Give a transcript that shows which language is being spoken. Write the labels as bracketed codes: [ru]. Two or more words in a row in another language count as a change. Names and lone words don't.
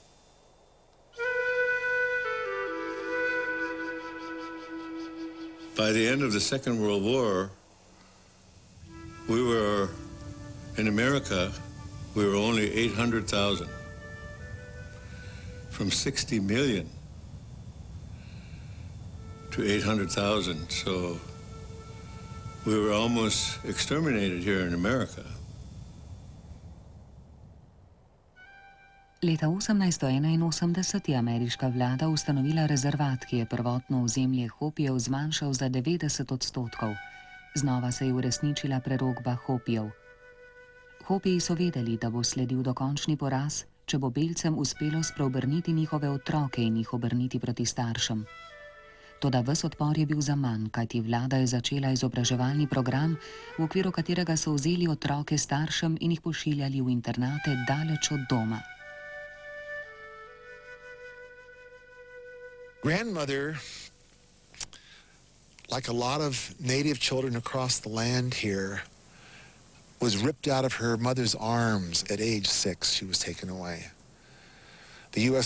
[en] By the end of the Second World War, in America, we were only 800,000 from 60 million to 800,000. So we were almost exterminated here in America. [sl] Leta 1881 je ameriška vlada ustanovila rezervat, ki je prvotno ozemlje Hopijev zmanjšal za 90%. Znova se je uresničila prerokba Hopijev. Hopiji so vedeli, da bo sledil dokončni poraz, če bo belcem uspelo spreobrniti njihove otroke in jih obrniti proti staršem. Toda ves odpor je bil zaman, kajti vlada je začela izobraževalni program, v okviru katerega so vzeli otroke staršem in jih pošiljali v internate daleč od doma. [en] Grandmother, like a lot of native children across the land here, was ripped out of her mother's arms at age 6. She was taken away. The U.S.